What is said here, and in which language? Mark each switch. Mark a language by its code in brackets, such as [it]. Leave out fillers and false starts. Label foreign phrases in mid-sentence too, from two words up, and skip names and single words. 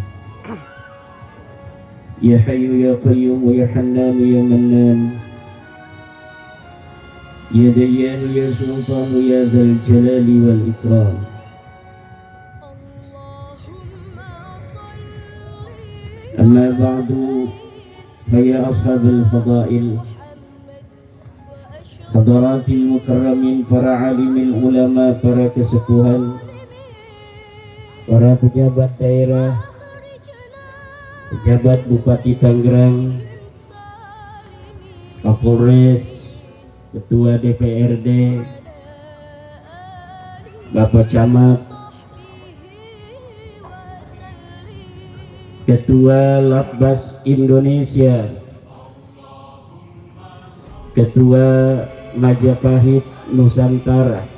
[ar] يا حي يا قيوم يا حنان يا منان، يا ديان يا سلطان يا ذا الجلال والإكرام. أما بعد، فيا أصحاب الفضائل, حضرات المكرمين, [id] para alimil ulama, para kesepuhan, para pejabat daerah, pejabat Bupati Tangerang, Kapolres, Ketua DPRD, Bapak Camat, Ketua Labas Indonesia, Ketua Majapahit Nusantara,